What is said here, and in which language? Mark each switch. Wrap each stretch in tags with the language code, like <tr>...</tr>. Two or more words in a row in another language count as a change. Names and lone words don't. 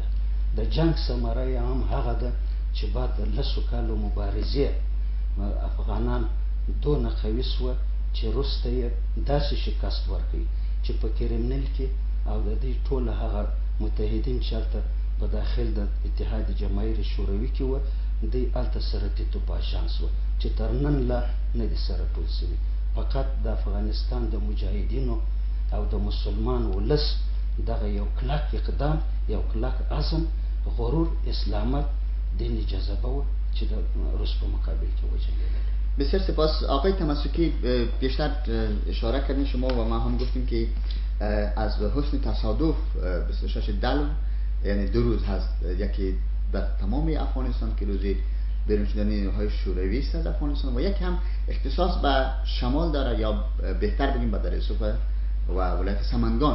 <ps>د جنګ ثمره یې هم هغه ده چې بعد د 10 کالو مبارزې افغانان دونه قوي سوه چې روس ته یې داسې شکست ورکړي چې په کرمنل کې او د دې ټوله هغه متحدین چې هلته په داخل د اتحاد جماهیر شوروي کې وه، دوی هلته سره تیتو پاشان سوه چې تر نن لا نه دي سره ټول سوي. فقط د افغانستان د مجاهدینو او د مسلمان ولس دغه یو کلک اقدام، یو کلک عزم، غرور، اسلامت، دینی جذبه و چې د روس په مقابل کې وجنګېدل.</ps> <fa>بسیار سپاس آقای تمسکی. بیشتر اشاره کردین شما و ما هم گفتیم که از حسن تصادف 26 دلو یعنی 2 روز هست، یکی در تمام افغانستان که روزی بیرون شدن نیروهای شوروی است از افغانستان و یک هم اختصاص به شمال داره یا بهتر بگیم به دره صوف و ولایت سمنگان.</fa>